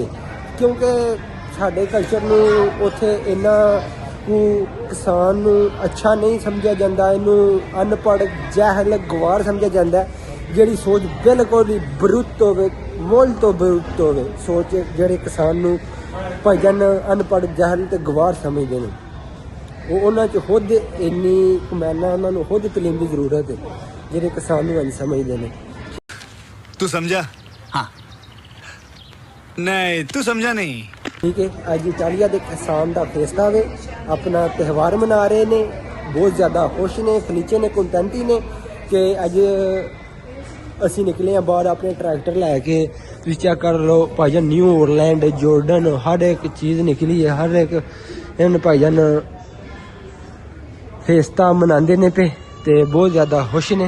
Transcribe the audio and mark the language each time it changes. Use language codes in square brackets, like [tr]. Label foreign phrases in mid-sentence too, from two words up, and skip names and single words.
[pa] ਕਿਉਂਕਿ ਸਾਡੇ ਕਲਚਰ ਨੂੰ ਉੱਥੇ ਇੰਨਾ ਕੁ ਕਿਸਾਨ ਨੂੰ ਅੱਛਾ ਨਹੀਂ ਸਮਝਿਆ ਜਾਂਦਾ, ਇਹਨੂੰ ਅਨਪੜ੍ਹ ਜਹਿਲ ਗਵਾਰ ਸਮਝਿਆ ਜਾਂਦਾ, ਜਿਹੜੀ ਸੋਚ ਬਿਲਕੁਲ ਹੀ ਬਰੁੱਤ ਹੋਵੇ, ਮੁੱਲ ਤੋਂ ਬਰੁੱਤ ਹੋਵੇ ਸੋਚ, ਜਿਹੜੇ ਕਿਸਾਨ ਨੂੰ ਭਾਈਜਾਨ ਅਨਪੜ੍ਹ ਜਹਿਲ ਤੇ ਗਵਾਰ ਸਮਝਦੇ ਨੇ, ਉਹ ਉਹਨਾਂ 'ਚ ਖੁਦ ਇੰਨੀ ਕਮਾਨਾ, ਉਹਨਾਂ ਨੂੰ ਖੁਦ ਤਲੀਮ ਦੀ ਜ਼ਰੂਰਤ ਹੈ ਜਿਹੜੇ ਕਿਸਾਨ ਨੂੰ ਇੰਝ ਸਮਝਦੇ ਨੇ। [hi] तू समझा? हाँ नहीं तू समझा नहीं। [pa] ਠੀਕ ਹੈ, ਅੱਜ ਇਟਾਲੀਆ ਦੇ ਕਿਸਾਨ ਦਾ ਫੇਸਟਾ ਵੇ, ਆਪਣਾ ਤਿਉਹਾਰ ਮਨਾ ਰਹੇ ਨੇ, ਬਹੁਤ ਜ਼ਿਆਦਾ ਖੁਸ਼ ਨੇ, ਫਲੀਚੇ ਨੇ, ਕੰਟੈਂਟੀ ਨੇ ਕਿ ਅੱਜ ਅਸੀਂ ਨਿਕਲੇ ਆ ਬਾਹਰ ਆਪਣੇ ਟਰੈਕਟਰ ਲੈ ਕੇ। ਤੁਸੀਂ ਚੈੱਕ ਕਰ ਲਓ ਭਾਈਜਾਨ, ਨਿਊ ਔਰਲੈਂਡ, ਜੋਰਡਨ, ਹਰ ਇੱਕ ਚੀਜ਼ ਨਿਕਲੀ ਹੈ, ਹਰ ਇੱਕ ਇਹਨਾਂ ਭਾਈਜਾਨ ਫੇਸਟਾ ਮਨਾਉਂਦੇ ਨੇ ਪਏ ਤੇ ਬਹੁਤ ਜ਼ਿਆਦਾ ਖੁਸ਼ ਨੇ।